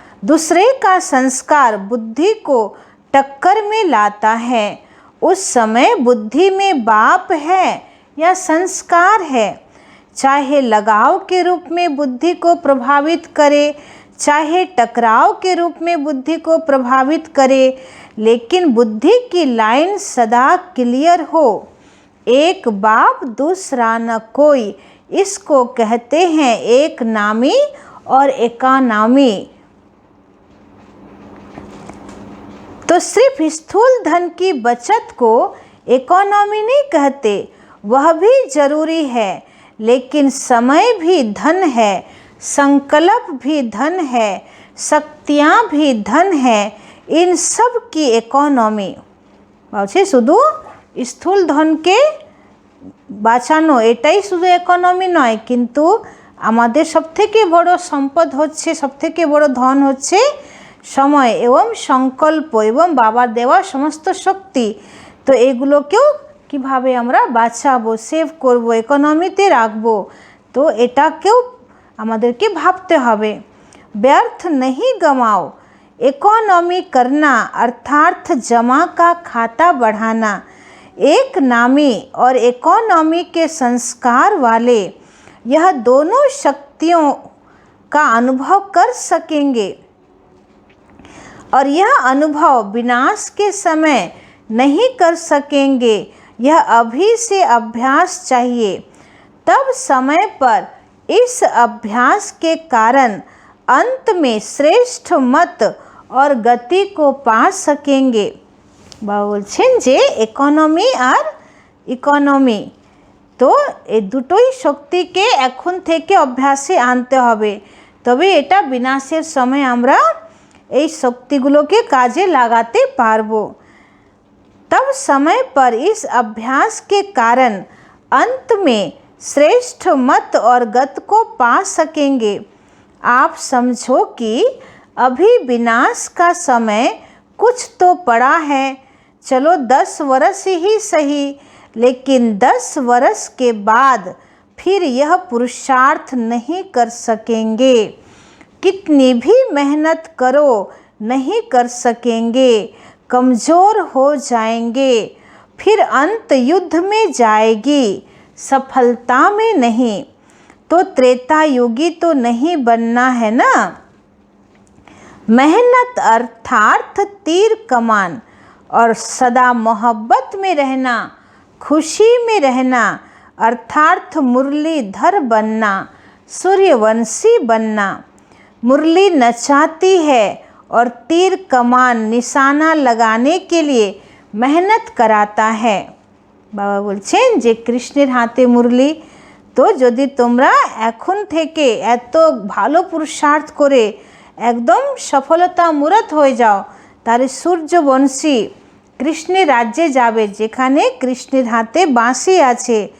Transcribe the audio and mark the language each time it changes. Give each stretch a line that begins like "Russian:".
Hindi: दूसरे का संस्कार बुद्धि को टक्कर में लाता है। उस समय बुद्धि में बाप है या संस्कार है, चाहे लगाव के रूप में बुद्धि को प्रभावित करे, चाहे टकराव के रूप में बुद्धि को प्रभावित करे, लेकिन बुद्धि की लाइन सदा क्लियर हो। एक बाप दूसरा न कोई, इसको कहते हैं एक नामी और एकानामी। तो सिर्फ स्थूल धन की बचत को इकोनॉमी नहीं कहते, वह भी जरूरी है, लेकिन समय भी धन है, संकल्प भी धन है, शक्तियाँ भी धन है, इन सब की इकोनॉमी।
Bangla: বলছে শুধু স্থূল ধনকে বাঁচানো এটাই শুধু ইকোনমি নয়, কিন্তু আমাদের সবথেকে বড় সম্পদ হচ্ছে, সবথেকে বড় ধন হচ্ছে সময় এবং সংকল্প এবং বাবার দেওয়া সমস্ত শক্তি। তো এগুলোকেও কিভাবে আমরা বাঁচাবো, সেভ করব, ইকোনমিতে রাখবো, তো এটাকেও আমাদেরকে ভাবতে হবে।
Hindi: ব্যর্থ नहीं गमाओ, इकोनॉमी करना अर्थात जमा का खाता बढ़ाना। एक नामी और इकोनॉमी के संस्कार वाले यह दोनों शक्तियों का अनुभव कर सकेंगे, और यह अनुभव विनाश के समय नहीं कर सकेंगे। यह अभी से अभ्यास चाहिए, तब समय पर इस अभ्यास के कारण अंत में श्रेष्ठ मत और गति को पा सकेंगे।
Bangla: বাবা বলছেন যে ইকোনমি আর ইকোনমি, তো এই দুটোই শক্তিকে এখন থেকে অভ্যাসে আনতে হবে, তবে এটা বিনাশের সময় আমরা এই শক্তিগুলোকে কাজে লাগাতে পারবো।
Hindi: तब समय पर इस अभ्यास के कारण अंत में श्रेष्ठ मत और गत को पा सकेंगे। आप समझो कि अभी विनाश का समय कुछ तो पड़ा है। चलो 10 वर्ष ही सही, लेकिन 10 वर्ष के बाद फिर यह पुरुषार्थ नहीं कर सकेंगे। कितनी भी मेहनत करो नहीं कर सकेंगे, कमज़ोर हो जाएंगे। फिर अंत युद्ध में जाएगी, सफलता में नहीं। तो त्रेता युगी तो नहीं बनना है ना। मेहनत अर्थात तीर कमान और सदा मोहब्बत में रहना, खुशी में रहना अर्थात मुरलीधर बनना, सूर्यवंशी बनना। मुरली नचाती है और तीर कमान निशाना लगाने के लिए मेहनत कराता है।
Bangla: बाबा बोलছেন যে কৃষ্ণের হাতে মুরলি, তো যদি তোমরা এখন থেকে এত ভালো পুরুষার্থ করে একদম সফলতা মূরত হয়ে যাও, তাহলে সূর্যবংশী কৃষ্ণের রাজ্যে যাবে যেখানে কৃষ্ণের হাতে বাঁশি আছে।